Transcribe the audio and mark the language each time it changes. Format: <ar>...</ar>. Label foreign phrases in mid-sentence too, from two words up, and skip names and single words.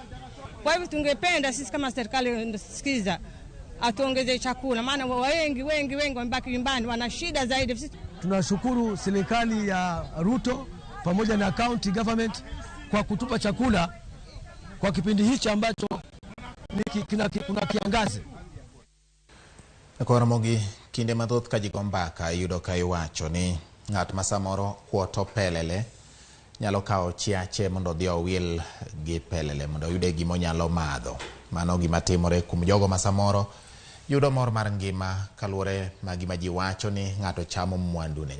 <sw>Kwa hivyo tungependa sisi kama serikali ndisikiza atuongeze chakula, maana wengi wamebaki nyumbani wana shida zaidi. Tunashukuru serikali ya Ruto pamoja na</sw> <en>county government</en> <sw>kwa kutupa chakula kwa kipindi hichi ambacho kuna kiangazi.</sw> <luo>Kwa Ramogi kinde mathoth ka jigombaka yudo ka iwacho ni ng'at ma samoro kuoto pelele nyalo kao chiache mondo dhi owil gi pelele mondo yude gimo nyalo madho. Mano gima timore kum jogo ma samoro yudo mor mar ngima kaluore ma gima ji wacho ni ng'ato chamo mwandu ne.</luo>